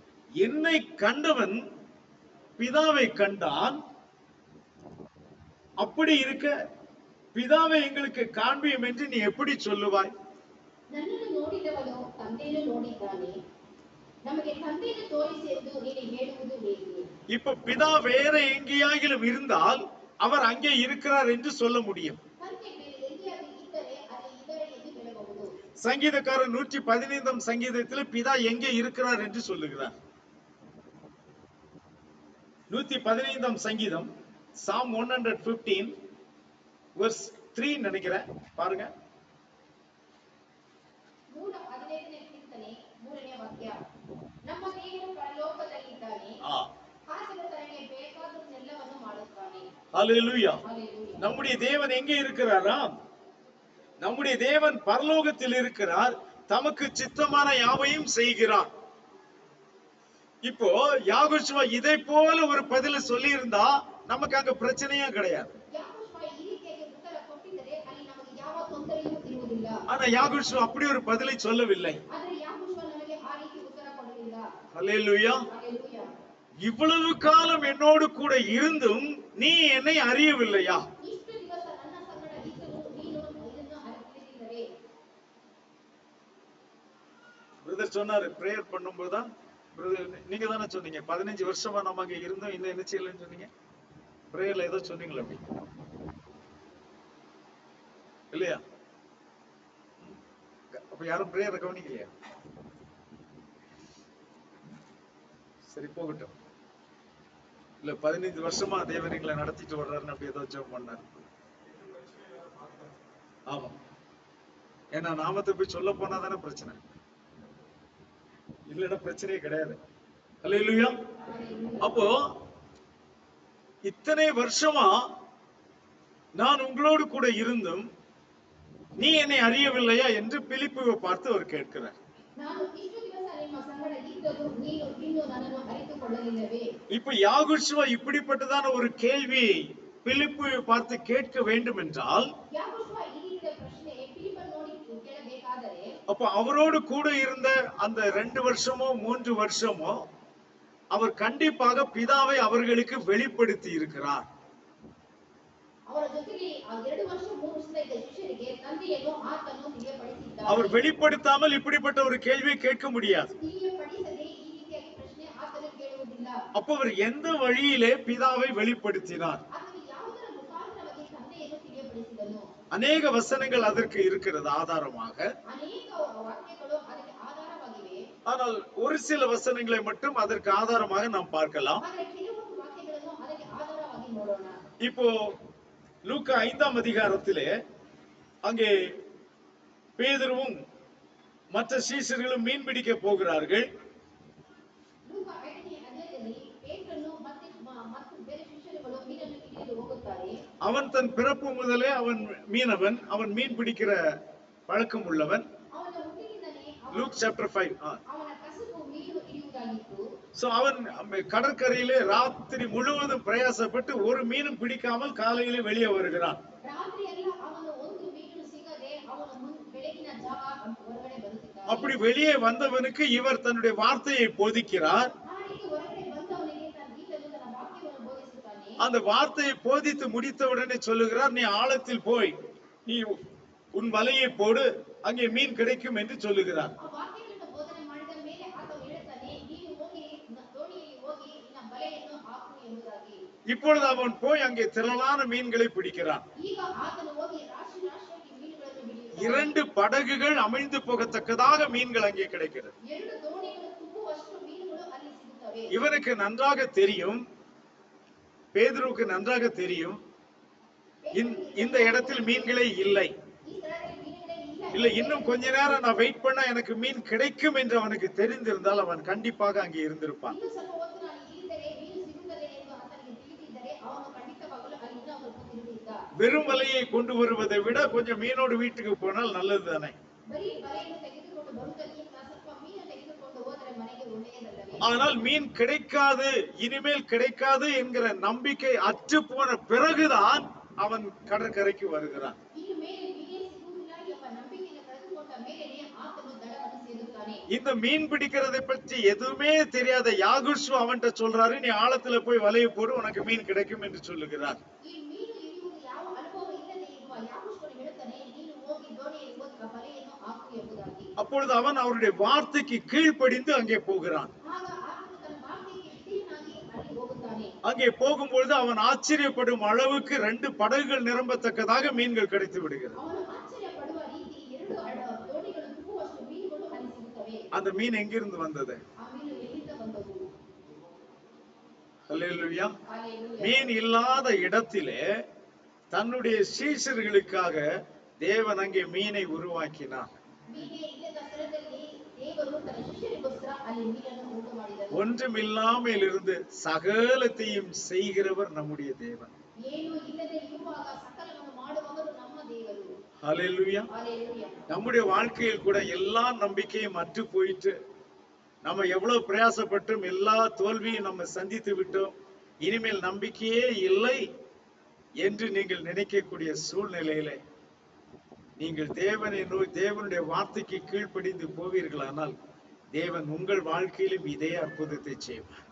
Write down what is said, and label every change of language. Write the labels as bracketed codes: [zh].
[ta] என்னை கண்டவன் பிதாவை கண்டான். அப்படி இருக்க பிதாவை எங்களுக்கு காண்பியும் என்று நீ எப்படி சொல்லுவாய்? [kn] ನನ್ನನ್ನು ನೋಡಿದವನು ತಂದೆಯನ್ನು ನೋಡಿದ್ದಾನೆ. ನಮಗೆ ತಂದೆಯನ್ನು ತೋರಿಸಿ ಎಂದು ನೀನು ಹೇಳುವುದು ಹೇಗೆ? [ta] இப்ப பிதா வேற எங்கேயாகிலும் இருந்தால் அவர் அங்கே இருக்கிறார் என்று சொல்ல முடியும். [kn] ತಂದೆ ಬೇರೆ ಎಲ್ಲಿಯಾದರೂ ಇದ್ದರೆ ಅಲ್ಲಿ ಇದ್ದಾರೆ ಎಂದು ಹೇಳಬಹುದು. [ta] சங்கீதக்காரர் 115 சங்கீதத்தில் பிதா எங்கே இருக்கிறார் என்று சொல்லுகிறார். 115 சங்கீதம், [en] Psalm 115 verse 3 [ta] நினைக்கிறேன், பாருங்க. [kn] 115ನೇ ಕೀರ್ತನೆ 3ನೇ ವಾಕ್ಯ. ನಮ್ಮ ದೇವರು ಪರಲೋಕದಲ್ಲಿದ್ದಾನೆ, ಹಾಸಿದ ತನಗೆ ಬೇಕಾದದ್ದೆಲ್ಲವನ್ನು ಮಾಡುತ್ತಾನೆ. [ta] ஹல்லேலூயா. ஹல்லேலூயா. நம்முடைய தேவன் எங்கே இருக்கிறாரா? நம்முடைய தேவன் பரலோகத்தில் இருக்கிறார். தமக்கு சித்தமான யாவையும் செய்கிறார். இப்போ யாகோஷுவா இதை போல ஒரு பதில சொல்லி இருந்தா நமக்கு அங்க பிரச்சனையே கிடையாது. [kn] ಯಾಕೋಶ್ವ ಈ ರೀತಿಯಾಗಿ ಉತ್ತರ ಕೊಟ್ಟಿದ್ದರೆ ಅಲ್ಲಿ ನಮಗೆ ಯಾವ ತೊಂದರೆಯೂ ಇರುವುದಿಲ್ಲ. [ta] ஆனா யாகோஷுவா அப்படி ஒரு பதிலை சொல்லவில்லை. [kn] ಆದರೆ ಯಾಕೋಶ್ವ ನಮಗೆ ಆ ರೀತಿ ಉತ್ತರ ಕೊಡಲಿಲ್ಲ. [ta] ஹல்லேலூயா. ஹல்லேலூயா. இவ்வளவு காலம் என்னோடு கூட இருந்தும் நீ என்னை அறியவில்லையா? [kn] ಇಷ್ಟು ದಿವಸ ನನ್ನ ಸಂಗಡ ಇದ್ದರೂ ನೀನು ಇದನ್ನು ಅರಿತಿಲ್ಲವೇ? [ta] பிரதர் சொன்னாரு, பிரேயர் பண்ணும்போதுதான், பிரதர் நீங்க தானே சொன்னீங்க 15 வருஷமா நம்ம அங்க இருந்தோம், இன்னும் என்ன செய்யலன்னு சொன்னீங்க. பிரேயர்ல ஏதோ சொன்னீங்களா அப்படி இல்லையா? அப்ப யாரும் பிரேயரை கவனிக்கலையா? சரி, போகட்டும். இல்ல 15 வருஷமா தேவனைகளை நடத்திட்டு வர்றாருன்னு அப்படி ஏதோ ஜெபம் பண்ணாரு. ஆமா, ஏன்னா நாமத்தை போய் சொல்ல போனா தானே பிரச்சனை, இல்லன்னா பிரச்சனையே கிடையாது. ஹல்லேலூயா. அப்போ இத்தனை வருஷமா நான் உங்களோடு கூட இருந்தும் நீ என்னை அறியவில்லையா என்று பிலிப்புவை பார்த்து அவர் கேட்கிறார். [kn] ನಾನು ಇಷ್ಟು ದಿವಸ ನಿಮ್ಮ ಸಂಗಡ ಇದ್ದರೂ ನೀನು ಇನ್ನೂ ನನ್ನನ್ನು ಅರಿತುಕೊಳ್ಳಲಿಲ್ಲವೇ? [ta] இப்ப யாகோஷுவா இப்படிப்பட்டதான ஒரு கேள்வியை பிலிப்புவை பார்த்து கேட்க வேண்டும் என்றால், [kn] ಯಾಕೋಶ್ವ ಈ ರೀತಿಯ ಪ್ರಶ್ನೆ ಫಿಲಿಪ್ಪನ ನೋಡಿ ಕೇಳಬೇಕಾದರೆ, [ta] அப்ப அவரோடு கூட இருந்த அந்த 2 வருஷமோ 3 வருஷமோ அவர் கண்டிப்பாக பிதாவை அவர்களுக்கு வெளிப்படுத்தி இருக்கிறார். [kn] ಅವರ ಜೊತೆಗೆ ಆ 2 ವರ್ಷ 3 ವರ್ಷದ ಇದ್ದ ಶಿಷ್ಯರಿಗೆ ತಂದೆಯನ್ನು ಆತನು ತಿಳಿಯಪಡಿಸಿದ್ದಾನೆ. [ta] அவர் வெளிப்படுத்தாமல் இப்படிப்பட்ட ஒரு கேள்வியை கேட்க முடியாது. [kn] ತಿಳಿಯಪಡಿಸದೆ ಈ ರೀತಿಯಾಗಿ ಪ್ರಶ್ನೆ ಆತನು ಕೇಳುವುದಿಲ್ಲ. [ta] அப்ப அவர் எந்த வழியிலே பிதாவை வெளிப்படுத்தினார்? [kn] ಆತನು ಯಾವುದರ ಮುಖಾಂತರವಾಗಿ ತಂದೆಯನ್ನು ತಿಳಿಯಪಡಿಸಿದನು? [ta] அநேக வசனங்கள் அதற்கு இருக்கிறது ஆதாரமாக. [kn] ಅನೇಕ ವಾಕ್ಯಗಳು ಅದಕ್ಕೆ ಆಧಾರವಾಗಿವೆ. [ta] ஆனால் ஒரு சில வசனங்களை மட்டும் அதற்கு ஆதாரமாக நாம் பார்க்கலாம். [kn] ಆದರೆ ಕೆಲವೊಂದು ವಾಕ್ಯಗಳನ್ನು ಅದಕ್ಕೆ ಆಧಾರವಾಗಿ ನೋಡೋಣ. [ta] இப்போ லூக்கா 5ஆம் அதிகாரத்திலே அங்கே பேதுருவும் மற்ற சீஷர்களும் மீன் பிடிக்க போகிறார்கள். [kn] ಲೂಕ 5ನೇ ಅಧ್ಯಾಯದಲ್ಲಿ ಪೇತ್ರನು ಮತ್ತು ಬೇರೆ ಶಿಷ್ಯರುಗಳು ಮೀನನ್ನು ಹಿಡಿಯಲು ಹೋಗುತ್ತಾರೆ. [ta] அவன் தன் பிறப்பு முதலே அவன் மீனவன், அவன் மீன் பிடிக்கிற பழக்கம் உள்ளவன். [kn] ಅವನ ಹುಟ್ಟಿನಿಂದಲೇ [en] Luke chapter 5. [kn] ಅವನ ಕಸುಬು ಮೀನು ಹಿಡಿಯುವುದಾಗಿತ್ತು. [ta] சோ அவன் கடற்கரையிலே ராத்திரி முழுவதும் பிரயாசப்பட்டு ஒரு மீனும் பிடிக்காமல் காலையிலே வெளியே வருகிறான். [kn] ರಾತ್ರಿ ಎಲ್ಲ ಅವನು ಒಂದು ಮೀನು ಸಿಗದೆ ಅವನು ಬೆಳಗಿನ ಜಾವ ಹೊರಗಡೆ ಬರುತ್ತಿದ್ದಾನೆ. [ta] அப்படி வெளியே வந்தவனுக்கு இவர் தன்னுடைய வார்த்தையை போதிக்கிறார். [kn] ಆ ರೀತಿ ಹೊರಗಡೆ ಬಂದವನಿಗೆ ಈತನು ತನ್ನ ವಾಕ್ಯವನ್ನು ಬೋಧಿಸುತ್ತಾನೆ. [ta] அந்த வார்த்தையை போதித்து முடித்தவுடனே சொல்லுகிறார், நீ ஆழத்தில் போய் நீ உன் வலையை போடு, அங்கே மீன் கிடைக்கும் என்று சொல்லுகிறார். [kn] ಆ ವಾಕ್ಯಗಳನ್ನು ಬೋಧನೆ ಮಾಡಿದ ಮೇಲೆ ಆತನು ಹೇಳುತ್ತಾನೆ, ನೀನು ಹೋಗಿ ದೋಣಿಯಲ್ಲಿ ಹೋಗಿ ನಿನ್ನ ಬಲೆಯನ್ನು ಹಾಕು ಎಂಬುದಾಗಿ. [ta] இப்பொழுது அவன் போய் அங்கே திரளான மீன்களை பிடிக்கிறான். [kn] ಈಗ ಆತನು ಹೋಗಿ ರಾಶಿ ರಾಶಿಯಾಗಿ ಮೀನುಗಳನ್ನು ಹಿಡಿಯುತ್ತಾನೆ. [ta] 2 படகுகள் அமிழ்ந்து போகத்தக்கதாக மீன்கள் அங்கே கிடைக்கிறது. [kn] 2 ದೋಣಿಗಳು ತುಂಬುವಷ್ಟು ಮೀನುಗಳು ಅಲ್ಲಿ ಸಿಗುತ್ತವೆ. [ta] இவனுக்கு நன்றாக தெரியும், பேதுருவுக்கு நன்றாக தெரியும், இந்த இடத்தில் மீன்களே இல்லை. [kn] ಈ ಸ್ಥಳದಲ್ಲಿ ಮೀನುಗಳೇ ಇಲ್ಲ. [ta] இல்ல இன்னும் கொஞ்ச நேரம் நான் வெயிட் பண்ணா எனக்கு மீன் கிடைக்கும் என்று அவனுக்கு தெரிந்திருந்தால் அவன் கண்டிப்பாக அங்கே இருந்திருப்பான். [kn] ಇನ್ನು ಸ್ವಲ್ಪ ಹೊತ್ತು ನಾನು ಇಲ್ಲಿದ್ದರೆ ಮೀನು ಸಿಗುತ್ತದೆ ಎಂದು ಆತನಿಗೆ ತಿಳಿದಿದ್ದರೆ ಅವನು ಖಂಡಿತವಾಗಲೂ ಅಲ್ಲಿ ಇನ್ನೂ ಸ್ವಲ್ಪ ತಿರುಗಿದ್ದ. [ta] வெறும் வலையை கொண்டு வருவதை விட கொஞ்சம் மீனோடு வீட்டுக்கு போனால் நல்லது தானே. [kn] ಬರೀ ಬಲೆಯನ್ನು ತೆಗೆದುಕೊಂಡು ಬರುವುದಕ್ಕಿಂತ ಸ್ವಲ್ಪ ಮೀನು ತೆಗೆದುಕೊಂಡು ಹೋದರೆ ಮನೆಗೆ ಒಳ್ಳೆಯದಲ್ಲವೇ? [ta] ஆனால் மீன் கிடைக்காது, இனிமேல் கிடைக்காது என்கிற நம்பிக்கை அற்று போன பிறகுதான் அவன் கடற்கரைக்கு வருகிறான். [kn] ಇನ್ನು ಮೇಲೆ ಮೀನೇ ಸಿಗುವುದಿಲ್ಲ ಎಂಬ ನಂಬಿಕೆಯನ್ನು ಕಳೆದುಕೊಂಡ ಮೇಲೆಯೇ ಆತನು ದಡವನ್ನು ಸೇರುತ್ತಾನೆ. [ta] இந்த மீன் பிடிக்கிறதை பற்றி எதுவுமே தெரியாத யாகுஷு அவன்கிட்ட சொல்றாரு, நீ ஆழத்துல போய் வலையை போடு, உனக்கு மீன் கிடைக்கும் என்று சொல்லுகிறார். [kn] ಈ ಮೀನು ಹಿಡಿಯುವುದು ಯಾವ ಅನುಭವ ಇಲ್ಲದೆ ಇರುವ ಯಾಗುಷನು ಹೇಳುತ್ತಾನೆ, ನೀನು ಹೋಗಿ ದೋಣಿಯಲ್ಲಿ ಬಲೆಯನ್ನು ಹಾಕು ಎಂಬುದಾಗಿ. [ta] அப்பொழுது அவன் அவருடைய வார்த்தைக்கு கீழ்ப்படிந்து அங்கே போகிறான். [kn] ಆಗ ಆತನು ತನ್ನ ಮಾತಿಗೆ ವಿಧೇಯನಾಗಿ ಅಲ್ಲಿ ಹೋಗುತ್ತಾನೆ. [ta] அங்கே போகும்பொழுது அவன் ஆச்சரியப்படும் அளவுக்கு 2 படகுகள் நிரம்பத்தக்கதாக மீன்கள் கிடைத்து விடுகிறது. [kn] ಅವನು ಆಶ್ಚರ್ಯಪಡುವ ರೀತಿ 2 ದೋಣಿಗಳು ತುಂಬುವಷ್ಟು ಮೀನುಗಳು ಅಲ್ಲಿ ಸಿಗುತ್ತವೆ. [ta] அந்த மீன் எங்கிருந்து வந்தது? [kn] ಆ ಮೀನು ಎಲ್ಲಿಂದ ಬಂದವು? [ta] ஹல்லேலூயா. [kn] ಹಾಲೆಲೂಯಾ. [ta] மீன் இல்லாத இடத்திலே தன்னுடைய சீஷர்களுக்காக தேவன் அங்கே மீனை உருவாக்கினார். [kn] ಮೀನೇ ಇಲ್ಲದ ಸ್ಥಳದಲ್ಲಿ ದೇವರು ತನ್ನ ಶಿಷ್ಯರಿಗೋಸ್ಕರ ಅಲ್ಲಿ ಮೀನನ್ನು ಉಂಟು ಮಾಡಿದನು. [ta] ஒன்றுமில்லாமல் இருந்து சகலத்தையும் செய்கிறவர் நம்முடைய தேவன். [kn] ಏನು ಇಲ್ಲದೆ ಇರುವಾಗ ಸಕಲವನ್ನು ಮಾಡುವವರು ನಮ್ಮ ದೇವರು. [ta] ஹல்லேலூயா. [kn] ಹಾಲೆಲೂಯಾ. [ta] நம்முடைய வாழ்க்கையில் கூட எல்லா நம்பிக்கையும் அற்று போயிட்டு, நம்ம எவ்வளவு பிரயாசப்பட்டும் எல்லா தோல்வியும் நம்ம சந்தித்து விட்டோம், இனிமேல் நம்பிக்கையே இல்லை என்று நீங்கள் நினைக்கக்கூடிய சூழ்நிலையில நீங்கள் தேவனுடைய வார்த்தைக்கு கீழ்ப்படிந்து போவீர்களானால் தேவன் உங்கள் வாழ்க்கையிலும் இதே அற்புதத்தை செய்வார்.